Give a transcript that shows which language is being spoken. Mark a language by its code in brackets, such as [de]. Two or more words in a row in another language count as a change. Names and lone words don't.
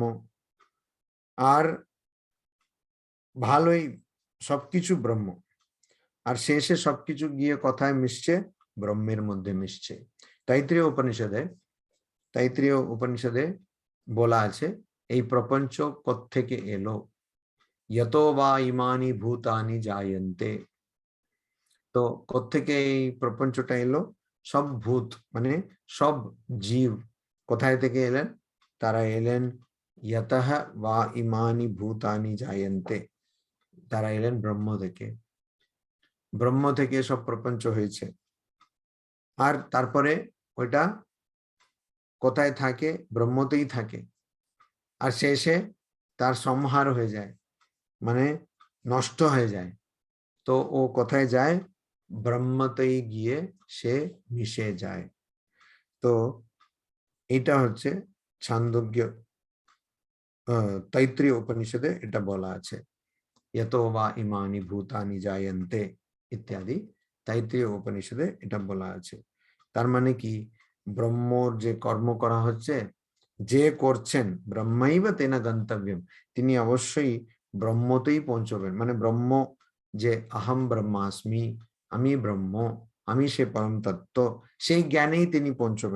[bn] আর ভালোই, সবকিছু ব্রহ্ম। আর শেষে সবকিছু গিয়ে কোথায় মিশছে? ব্রহ্মের মধ্যে মিশছে। তাইত্রীয় উপনিষদে বলা আছে এই প্রপঞ্চ কোত্থেকে এলো, [sa] यतो वा ইমানি ভূতানি জায়ন্তে। [bn] তো কোত্থেকে এই প্রপঞ্চটা এলো? সব ভূত মানে সব জীব কোথায় থেকে এলেন? তারা এলেন [sa] यतः वा ইমানি ভূতানি জায়ন্তে, [bn] তারা এলেন ব্রহ্ম থেকে, ব্রহ্ম থেকে সব প্রপঞ্চ হয়েছে। আর তারপরে ওইটা কোথায় থাকে? ব্রহ্মতেই থাকে। আর শেষে তার সংহার হয়ে যায়, মানে নষ্ট হয়ে যায়। তো ও কোথায় যায়? ব্রহ্মতেই গিয়ে সে মিশে যায়। তো এটা হচ্ছে ছান্দোগ্য তৈত্রীয় উপনিষদে এটা বলা আছে, [sa] यतो वा ইমানি ভূতানি জায়ন্তে [bn] ইত্যাদি তৈত্রীয় উপনিষদে এটা বলা আছে। তার মানে কি? ব্রহ্মর যে কর্ম করা হচ্ছে, যে করছেন [sa] ব্রহ্মৈব তেনা গন্তব্যম, [bn] তিনি অবশ্যই ব্রহ্মতেই পৌঁছবেন। মানে ব্রহ্ম যে [sa] অহম ব্রহ্মাস্মি, [bn] আমি ব্রহ্ম, আমি সে পরম তত্ত্ব, সেই জ্ঞানেই তিনি পৌঁছবেন।